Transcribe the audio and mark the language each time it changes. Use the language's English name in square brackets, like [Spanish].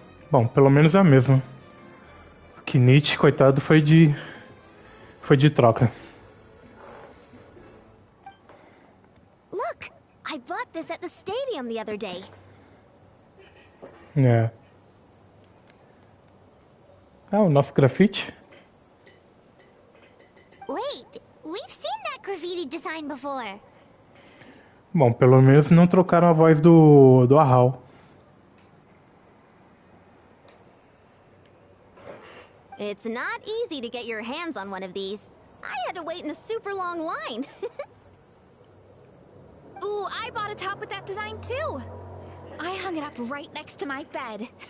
[Portuguese] Bom, pelo menos é a mesma. O Kinich, coitado, foi de troca. [English] Look, I bought this at the stadium the other day. [Portuguese] É. Ah, o nosso grafite? [English] Wait, we've seen that graffiti design before. [Portuguese] Bom, pelo menos não trocaram a voz do Arral. [English] It's not easy to get your hands on one of these. I had to wait in a super long line. Ooh, I bought a top with that design too. I hung it up right next to my bed.